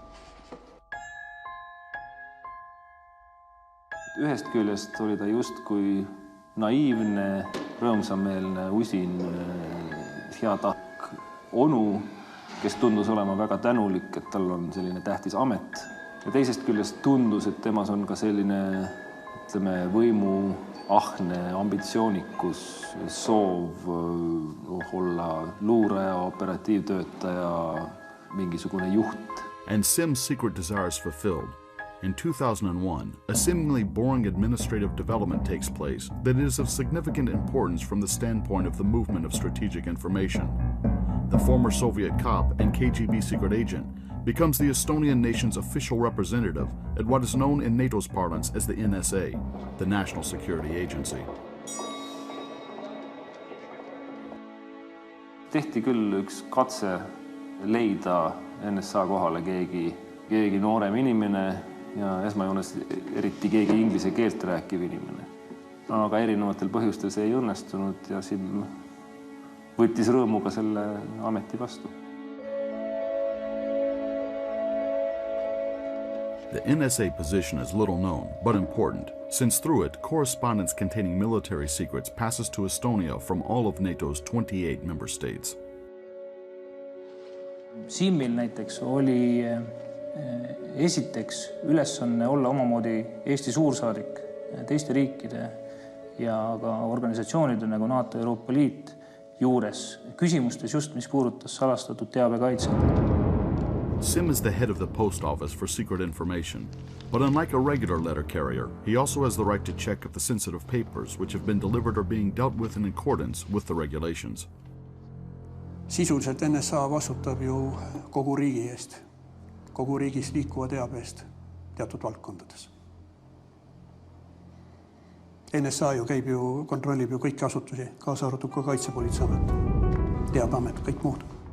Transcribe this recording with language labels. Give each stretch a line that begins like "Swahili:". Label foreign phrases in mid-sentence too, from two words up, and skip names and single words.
Estonian: Ühest küljest oli ta justkui naiivne, rõõmsameelne, usin, hea tahk onu, kes tundus olema väga tänulik, et tal on selline tähtis amet. Ja teisest küljest tundus, et temas on ka selline, ütleme, võimu, ahne, ambitsioonikus, soov olla luuraja, operatiivtöötaja, mingisugune juht.
English: And Sim's secret desires fulfilled. In 2001, a seemingly boring administrative development takes place that is of significant importance from the standpoint of the movement of strategic information. The former Soviet cop and KGB secret agent becomes the Estonian nation's official representative at what is known in NATO's parlance as the NSA, the National Security Agency.
Estonian: Tehti küll üks katse leida NSA kohale keegi noorem inimene, ja esmajoones eriti keegi inglise keelt rääkiv inimene. Aga erinevatel põhjustel see ei õnnestunud ja Sim võttis rõõmuga selle ameti vastu.
English: The NSA position is little known, but important, since through it, correspondence containing military secrets passes to Estonia from all of NATO's 28 member states.
Estonian: Simil näiteks oli esiteks ülesanne olla omamoodi Eesti suursaadik teiste riikide ja ka organisatsioonide nagu NATO ja Euroopa Liit juures küsimustes just, mis puudutas salastatud teabekaitset.
English: Sim is the head of the post office for secret information, but unlike a regular letter carrier, he also has the right to check if the sensitive papers which have been delivered are being dealt with in accordance with the regulations.
Estonian: Sisuliselt NSA vastutab ju kogu riigi eest. Kogu riigis liikuva teabe eest teatud valdkondades. NSA ju käib ju, kontrollib ju kõiki asutusi, kaasa arvatud ka Kaitsepolitseiamet, Teabeamet, kõik muud.